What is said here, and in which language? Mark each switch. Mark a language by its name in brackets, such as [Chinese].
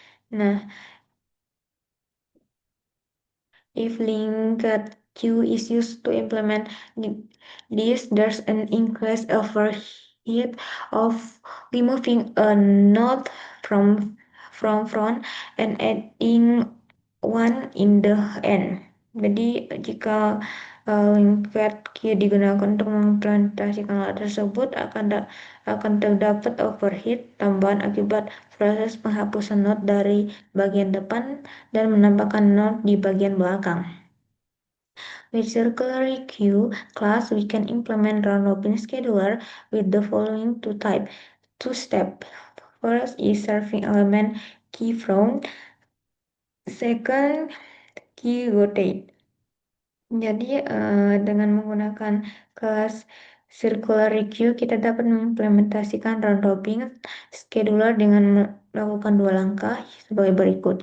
[English] Nah, if linked queue is used to implement this, there's an increased overhead of removing a node from front and adding one in the end. [Indonesian] Jadi jika linked queue digunakan untuk mengimplementasikan hal tersebut akan terdapat overhead tambahan akibat proses penghapusan node dari bagian depan dan menambahkan node di bagian belakang. [English] With circular queue class, we can implement round-robin scheduler with the following two steps. First is serving element key front. Second, key rotate. [Indonesian] Jadi dengan menggunakan kelas circular queue kita dapat mengimplementasikan round robin scheduler dengan melakukan dua langkah sebagai berikut.